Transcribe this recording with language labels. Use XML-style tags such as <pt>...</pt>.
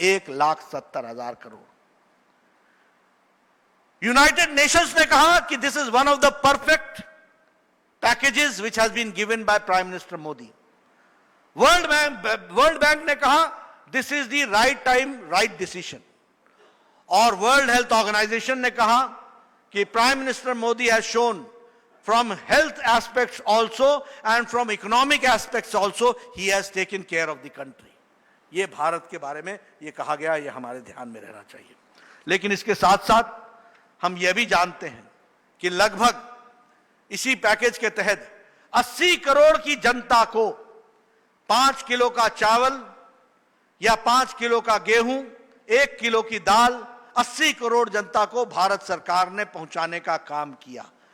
<hi>1,70,000 crore.</hi> <en>united nations</en> <hi>ने कहा कि</hi> <en>This is one of the perfect packages which has been given by prime minister Modi. World bank</en> <hi>ने कहा</hi> <en>This is the right time, right decision. और world health organization</en> <hi>ने कहा कि</hi> <en>Prime minister Modi has shown from health aspects also and from economic aspects also he has taken care of the country।</en> <hi>ये भारत के बारे में ये कहा गया, ये हमारे ध्यान में रहना चाहिए। लेकिन इसके साथ साथ हम ये भी जानते हैं कि लगभग इसी पैकेज के तहत 80 करोड़ की जनता को 5 किलो का चावल या 5 किलो का गेहूं, 1 किलो की दाल 80 करोड़ जनता को भारत सरकार ने पहुंचाने का काम किया।</hi>